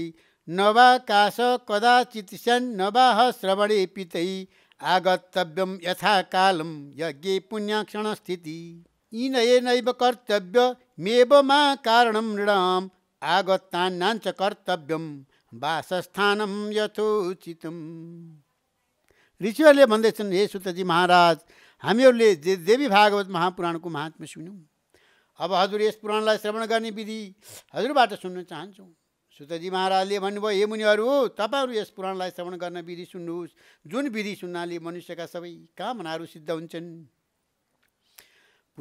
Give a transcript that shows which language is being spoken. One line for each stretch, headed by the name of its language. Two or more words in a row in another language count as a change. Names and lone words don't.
Sanskrit: नवाकाश कदाचित् स्यान्नवाह श्रवणेऽपि तयि आगन्तव्यं यथाकालं यज्ञे पुण्याक्षणस्थिति। इनयेनैव कर्तव्यमेव मा कारणं नृणाम् आगतानाञ्च कर्तव्यं वासस्थानं यथोचितम्।
Nepali: ऋषिहरूले भन्दैछन्, हे सुतजी महाराज, हामीहरूले देवी भागवत महापुराणको महात्म्य सुन्यौँ। अब हजुर यस पुराणलाई श्रवण गर्ने विधि हजुरबाट सुन्न चाहन्छौँ। सुतजी महाराजले भन्नुभयो, हे मुनिहरू, तपाईहरू यस पुराणलाई श्रवण गर्न विधि सुन्नुहोस्, जुन विधि सुन्नाले मनुष्यका सबै कामनाहरू सिद्ध हुन्छन्।